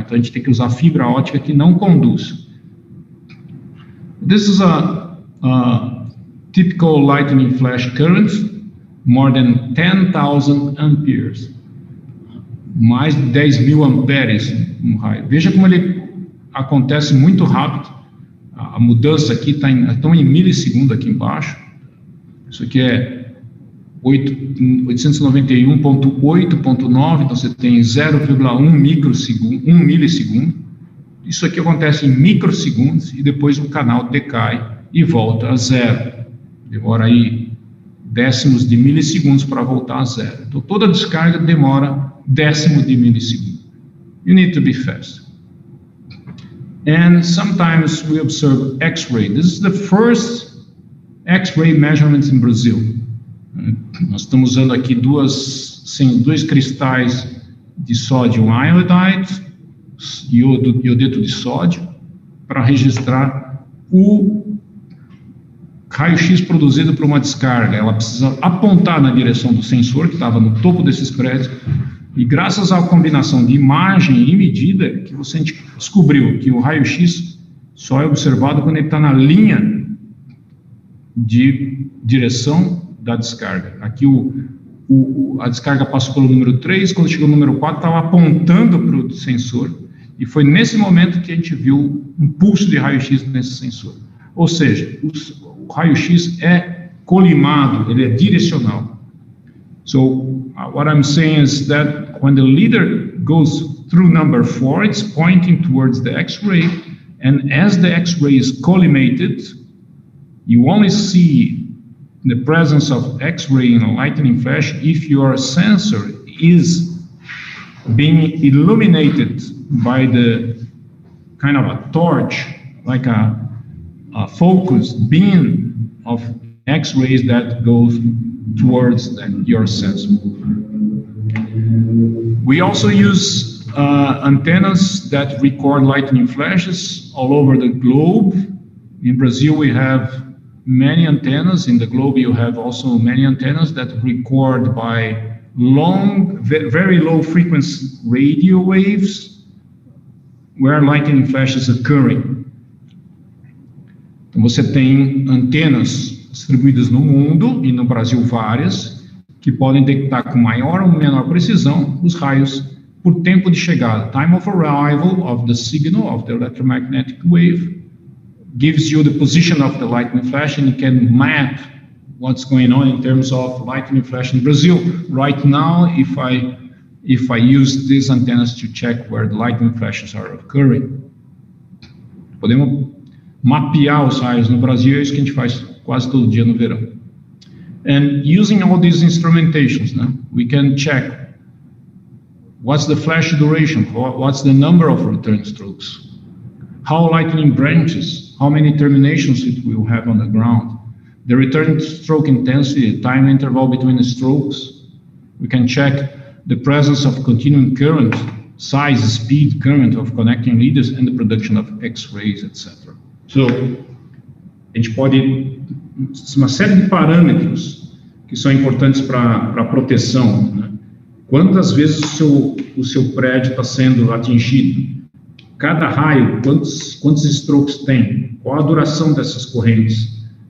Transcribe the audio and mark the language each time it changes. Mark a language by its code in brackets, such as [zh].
[pt] Então a gente tem que usar fibra ótica que não conduz. [en] This is a typical lightning flash current, more than 10,000 amperes. [pt] Mais de 10.000 amperes no raio. Veja como ele acontece muito rápido. A mudança aqui estão em milissegundo aqui embaixo. Isso aqui é 891.8.9, então você tem 0,1 microsegundo, 1 milissegundo. Isso aqui acontece em microsegundos e depois o canal decai e volta a zero. Demora aí décimos de milissegundos para voltar a zero. Então toda descarga demora décimo de milissegundo. [en] You need to be fast. And sometimes we observe X-ray. This is the first X-ray measurements in Brazil. [pt] Nós estamos usando aqui dois cristais de sódio iodide, iodeto de sódio, para registrar o raio-x produzido por uma descarga. Ela precisa apontar na direção do sensor que estava no topo desses prédios. E graças à combinação de imagem e medida, que você descobriu que o raio-x só é observado quando ele está na linha de direção da descarga. Aqui a descarga passou pelo número 3, quando chegou no número 4, estava apontando para o sensor, e foi nesse momento que a gente viu um pulso de raio-x nesse sensor. Ou seja, o raio-x é colimado, ele é direcional. [en] So, what I'm saying is that when the leader goes through number 4, it's pointing towards the X-ray, and as the X-ray is collimated, you only see the presence of X-ray in a lightning flash if your sensor is being illuminated by the kind of a torch, like a focus beam of X-rays that goes towards your sensor. We also use antennas that record lightning flashes all over the globe. In Brazil, we have many antennas. In the globe, you have also many antennas that record by long, very low frequency radio waves where lightning flashes occurring. [pt] Então, você tem antenas distribuídas no mundo, e no Brasil várias, que podem detectar com maior ou menor precisão os raios por tempo de chegada. [en] Time of arrival of the signal, of the electromagnetic wave, gives you the position of the lightning flash, and you can map what's going on in terms of lightning flash in Brazil. Right now, if I use these antennas to check where the lightning flashes are occurring, [pt] podemos mapear os raios no Brasil, é isso que a gente faz quase todo dia no verão. [en] And using all these instrumentations, we can check what's the flash duration, what's the number of return strokes, how lightning branches, how many terminations it will have on the ground, the return stroke intensity, time interval between the strokes. We can check the presence of continuing current, size, speed, current of connecting leaders, and the production of X-rays, etc. [pt] So, a gente pode, uma série de parâmetros que são importantes para a proteção, né? Quantas vezes o seu prédio está sendo atingido? Cada raio, quantos strokes tem? Qual a duração dessas correntes?